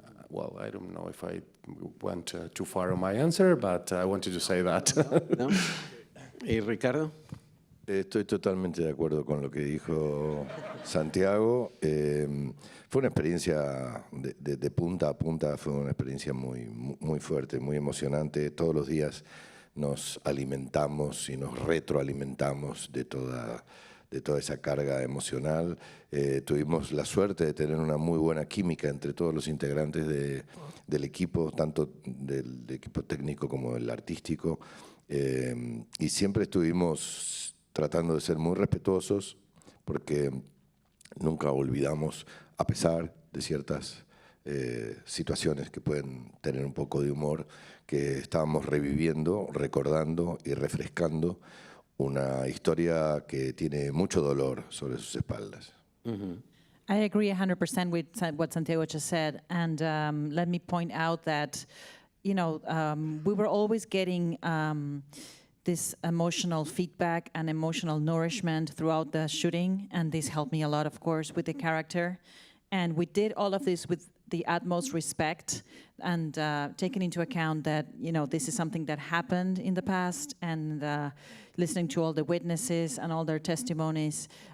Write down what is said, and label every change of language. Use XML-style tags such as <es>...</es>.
<en>Well, I don't know if I went too far on my answer, but I wanted to say that.</en> <es>No? ¿Y Ricardo? Estoy totalmente de acuerdo con lo que dijo Santiago. Fue una experiencia de punta a punta, fue una experiencia muy fuerte, muy emocionante. Todos los días nos alimentamos y nos retroalimentamos de toda esa carga emocional. Tuvimos la suerte de tener una muy buena química entre todos los integrantes del equipo, tanto del equipo técnico como del artístico, y siempre estuvimos tratando de ser muy respetuosos, porque nunca olvidamos, a pesar de ciertas situaciones que pueden tener un poco de humor, que estábamos reviviendo, recordando y refrescando una historia que tiene mucho dolor sobre sus espaldas.</es> <en>I agree 100% with what Santiago just said. And let me point out that, we were always getting this emotional feedback and emotional nourishment throughout the shooting. And this helped me a lot, of course, with the character. And we did all of this with the utmost respect and taking into account that, this is something that happened in the past, and listening to all the witnesses and all their testimonies.</en>